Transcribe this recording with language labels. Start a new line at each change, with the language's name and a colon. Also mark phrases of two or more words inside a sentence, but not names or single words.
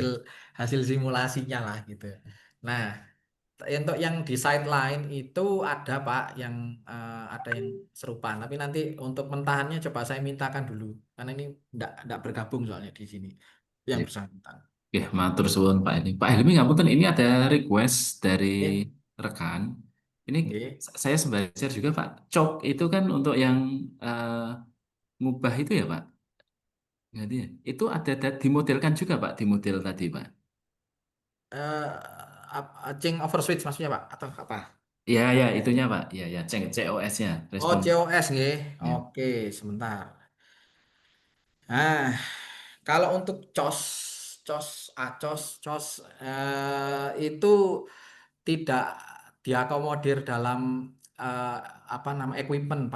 Indonesian: hasil hasil simulasinya lah gitu. Nah, untuk yang di sideline itu ada Pak ada yang serupa. Tapi nanti untuk mentahannya coba saya mintakan dulu karena ini enggak bergabung soalnya di sini yang bersangkutan. Ya,
Javanese: matur suwun
Indonesian: Pak ini. Pak Helmi ngapunten ini ada request dari Ya, rekan. Ini nggih. saya sebagai share juga Pak. Cok itu kan untuk yang ngubah itu ya Pak. Jadi itu ada dimodelkan juga Pak di model tadi Pak. Eh,
English: change over switch
Indonesian: maksudnya Pak atau apa? Ya ya itunya Pak. Ya ya COS-nya Oh, respon. COS nggih. Ya. Oke, sebentar. Nah, Kalau untuk COS, itu tidak diakomodir dalam apa nama equipment, Pak.